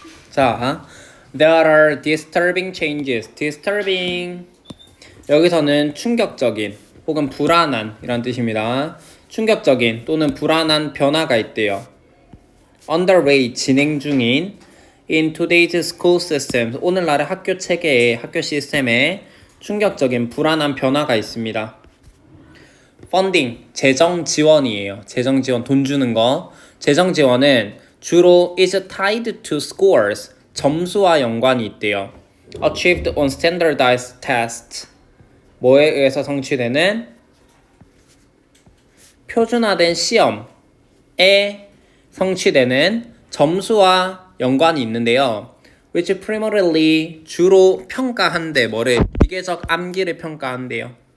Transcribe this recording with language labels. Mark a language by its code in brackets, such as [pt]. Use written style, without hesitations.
[en] 자, there are disturbing changes. [ko] disturbing, 여기서는 충격적인 혹은 불안한 이란 뜻입니다. 충격적인 또는 불안한 변화가 있대요. underway, 진행 중인 [en] in today's school system, [ko] 오늘날의 학교 체계에, 학교 시스템에 충격적인 불안한 변화가 있습니다. funding, 재정 지원이에요. 재정 지원, 돈 주는 거. 재정 지원은 주로 [en] is tied to scores, [ko] 점수와 연관이 있대요. [en] achieved on standardized tests. [ko] 뭐에 의해서 성취되는 표준화된 시험에 성취되는 점수와 연관이 있는데요. [en] which primarily [ko] 주로 평가한대. 뭐를? 기계적 암기를 평가한대요.